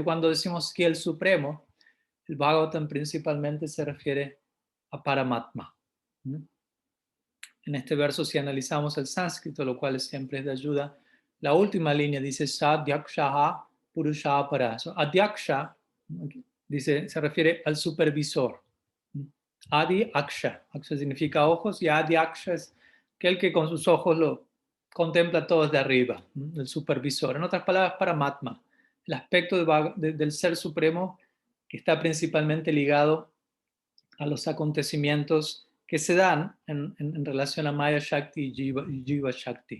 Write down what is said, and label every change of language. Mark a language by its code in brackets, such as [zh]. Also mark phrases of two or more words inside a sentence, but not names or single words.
[es] Cuando decimos que el supremo, el Bhagavatam principalmente se refiere a Paramatma. En este verso, si analizamos el sánscrito, lo cual siempre es de ayuda, la última línea dice [sa] सध्यक्षः पुरुष पर. [es] Adhyaksha dice, se refiere al supervisor. [sa] आदि अक्ष. [es] Aksha significa ojos y [sa] आदि अक्ष [es] es aquel que con sus ojos lo contempla todo desde arriba, el supervisor. En otras palabras, Paramatma, el aspecto del ser supremo que está principalmente ligado a los acontecimientos que se dan en relación a [sa] माया शक्ति [es] y [sa] जीव शक्ति.